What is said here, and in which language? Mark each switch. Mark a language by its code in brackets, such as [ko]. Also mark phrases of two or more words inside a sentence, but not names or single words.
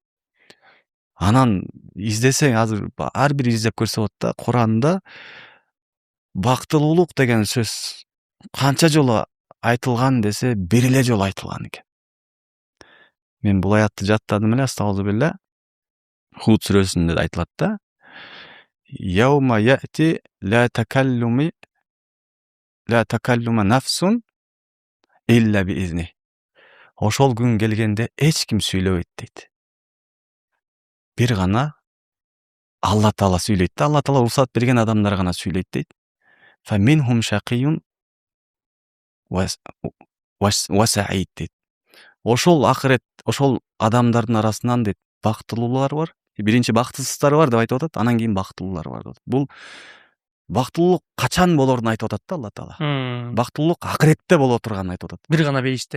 [ky] Анан издесең азыр ар бир издеп көрсө болот да. Куранда бактылуулук деген сөз канча жолу айтылган десе, бир эле жолу айтылган экен. Мен бул аятты жаттадым эле, астагфирулла. Худ сүрөсүндө айтылат да. [ar] يوم يأتي لا تكلم نفس إلا بإذنه. [ky] Ошол күн келгенде эч ким сүйлөбөйт дейт. Бир гана Алла Таала сүйлөйт да. Алла Таала уруксат берген адамдар гана сүйлөйт дейт. [ar] فمنهم شقي وسعيد дейт. [ky] Ошол акырет, ошол адамдардын арасынан дейт, бактылуулар бар. Биринчи бактысыздар бар деп айтып атат, анан кийин бактылуулар бар деп. Бул бактылуулук качан болорун айтып атат да Алла Таала. Бактылуулук акыретте боло турганын айтып атат. Бир гана бейиште.